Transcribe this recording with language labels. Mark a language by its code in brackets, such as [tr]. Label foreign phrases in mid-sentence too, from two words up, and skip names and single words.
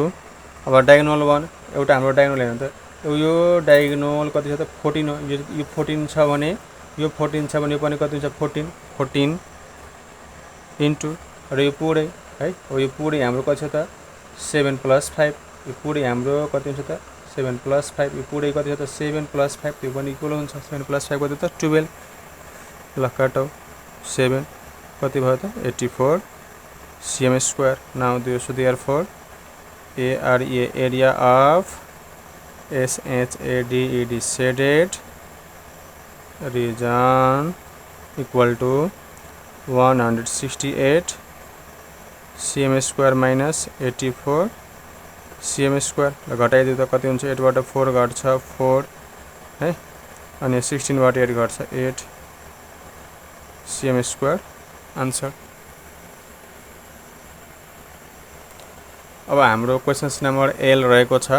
[ne] अब डायगोनल 1 एउटा हाम्रो डायगोनल हेर्नु त यो डायगोनल कति छ त 14 हो यो 14 छ भने यो 14 छ भने यो पनि कति हुन्छ 14 इन्टु र यो पुरै है यो पुरै हाम्रो कति छ त 7 + 5 यो पुरै हाम्रो कति हुन्छ त 7 + 5 यो पुरै कति छ त 7 + 5 त्यो पनि इक्वल हुन्छ 7 + 5 कति त 12 ल काटौ 7 कति भयो त 84 cm स्क्वायर। [en] नाउ so therefore ARE area of SHADED shaded region equal to 168 cm square minus 84 cm square. [ne] ल घटाइदियो त कति हुन्छ 8 बाट 4 घट्छ 4 है अनि 16 बाट 8 घट्छ 8 [en] cm square answer. [ne] अब हाम्रो [en] questions number [ne] एल रहेको छ।